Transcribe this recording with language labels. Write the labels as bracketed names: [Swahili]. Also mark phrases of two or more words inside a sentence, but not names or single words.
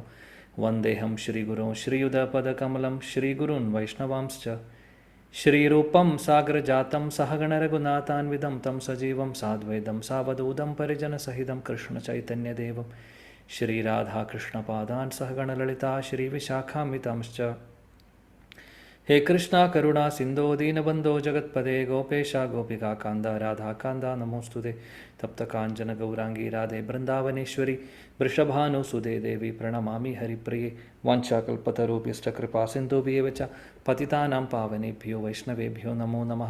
[Sanskrit] വന്ദേഹം ശ്രീഗുരോ ശ്രീയുതപദകമലം ശ്രീഗുരുन् വൈഷ്ണവാംശ്ച. ശ്രീരൂപം സാഗ്രജാതം സഹഗണരഘുനാഥാന്വിതം തം സജീവം സാദ്വൈതം സാവധൂതം പരിജനസഹിതം കൃഷ്ണചൈതന്യദേവം ശ്രീരാധാകൃഷ്ണപാദാൻ സഹഗണലളിതാ ശ്രീവിശാഖാന്വിതാംശ്ച. हे कृष्णा करुणा सिंधो दीनबंधो जगत्पदे गोपेश गोपिका कांदा राधा कांदा नमोस्तुते. तप्त कांचन गौरांगी राधे वृंदावनेश्वरी वृषभानुसुदे देवी प्रणमामि हरिप्रिये. वाञ्छाकल्पतरुभ्यश्च कृपा सिन्धुभ्येव च पतितानां पावनेभ्यो वैष्णवेभ्यो नमो नमः.